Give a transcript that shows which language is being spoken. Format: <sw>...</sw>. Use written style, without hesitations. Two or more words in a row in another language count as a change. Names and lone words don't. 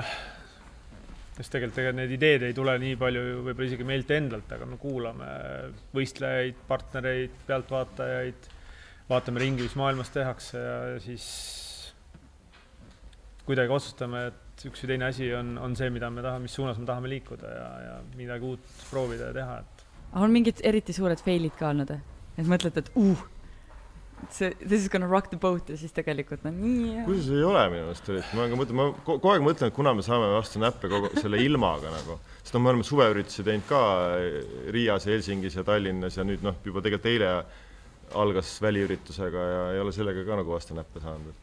<et>Sest tegelikult need ideed ei tule nii palju võib-olla isegi meilt endalt, aga me kuulame võistlejaid, partnereid, pealtvaatajaid, vaatame ringi, mis maailmas tehakse ja siis kuidagi otsustame, et üks või teine asi on see, mida me tahame, mis suunas me tahame liikuda ja midagi uut proovida ja teha. On mingid eriti suured failid ka olnud, et mõtlete, et</et> <en>this is gonna rock the boat</en> <et>ja siis tegelikult nii. Kuidas ei ole minu meelest? Ma kogu aeg mõtlen, et kuna me saame vastu näppe selle ilmaga, sest me oleme suveüritusi teinud ka Riias, Helsingis ja Tallinnas ja nüüd juba tegelikult eile algas väliüritusega ja ei ole sellega ka nagu vastu näppe saanud.</et>